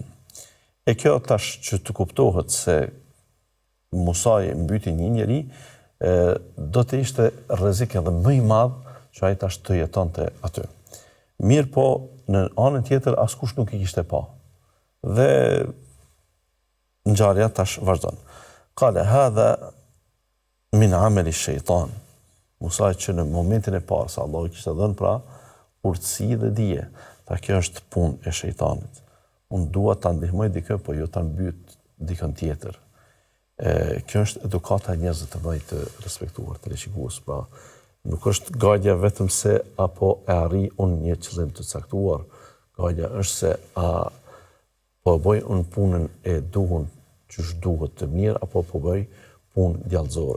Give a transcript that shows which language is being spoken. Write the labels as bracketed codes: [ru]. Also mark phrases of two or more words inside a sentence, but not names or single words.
[sq] E kjo tash që të kuptohet se Musa i mbyti një njeri, do të ishte rrezik edhe më i madh që ai tash të jetonte aty. Mirë po, në anën tjetër askush nuk i kishte pa. Dhe ngjarja tash vazhdon. [ar] قال هذا من عمل الشيطان. [sq] Musa që në momentin e parë sa Allah i kishte dhënë pra urtësi dhe dije, ta kjo është punë e shejtanit. Unë dua ta ndihmoj dikë, po jo ta mbyt dikën tjetër. Kjo është edukata e njerëzve të mëdhenj të respektuar, të rishikues, pra nuk është gajja vetëm se apo e arri unë një qëllim të caktuar, gajja është se a po bëj unë punën e duhur që duhet të mirë, apo po bëj punë djallëzore.